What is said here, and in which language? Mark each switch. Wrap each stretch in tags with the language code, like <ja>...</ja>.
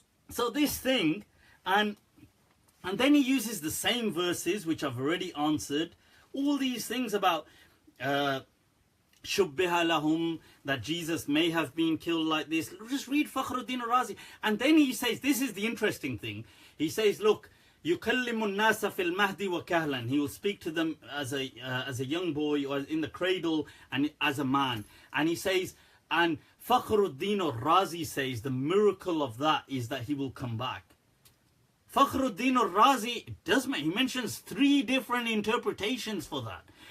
<en>So this thing, and then he uses the same verses which I've already answered. All these things about Shubbiha lahum, that Jesus may have been killed like this. Just read Fakhruddin al-Razi. And then he says, this is the interesting thing. He says, look,</en> <ar>يُكَلِّمُ النَّاسَ فِي الْمَهْدِ وَكَهْلًا.</ar> <en>He will speak to them as a young boy or in the cradle and as a man. And he says, and Fakhruddin al-Razi says, the miracle of that is that he will come back. Fakhruddin al-Razi, he mentions 3 different interpretations for that.</en>